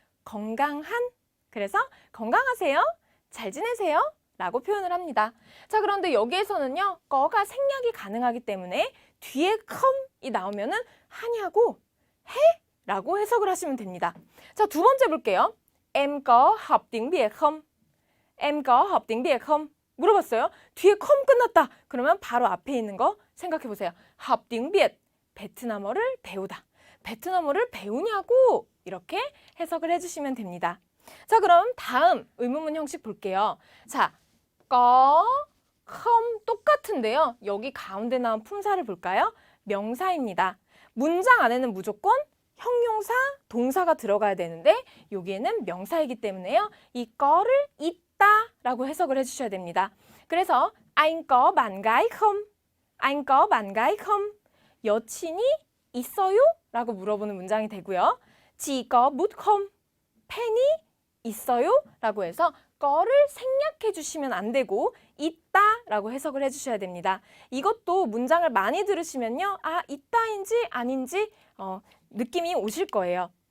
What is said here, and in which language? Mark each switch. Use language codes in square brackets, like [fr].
[ko] 건강한? 그래서 건강하세요? 잘 지내세요? 라고 표현을 합니다. 자, 그런데 여기에서는요. 거가 생략이 가능하기 때문에 뒤에 come이 나오면은 하냐고? 해? 라고 해석을 하시면 됩니다. 자, 두 번째 볼게요. [vi] Em có học tiếng Việt không? Em có học tiếng Việt không? [ko] 물어봤어요. 뒤에 컴 끝났다. 그러면 바로 앞에 있는 거 생각해 보세요. [vi] học tiếng Việt, [ko] 베트남어를 배우다. 베트남어를 배우냐고 이렇게 해석을 해주시면 됩니다. 자, 그럼 다음 의문문 형식 볼게요. 자, có, không 똑같은데요. 여기 가운데 나온 품사를 볼까요? 명사입니다. 문장 안에는 무조건 형용사, 동사가 들어가야 되는데 여기에는 명사이기 때문에요. 이 거를 있다라고 해석을 해주셔야 됩니다. 그래서 [vi] anh có bạn gái không? anh có bạn gái không? [ko] 여친이 있어요? 라고 물어보는 문장이 되고요. [vi] chị có bút không? [ko] 펜이 있어요? 라고 해서 거를 생략해 주시면 안 되고 있다라고 해석을 해주셔야 됩니다. 이것도 문장을 많이 들으시면요. 아, 있다인지 아닌지 느낌이 오실 거예요.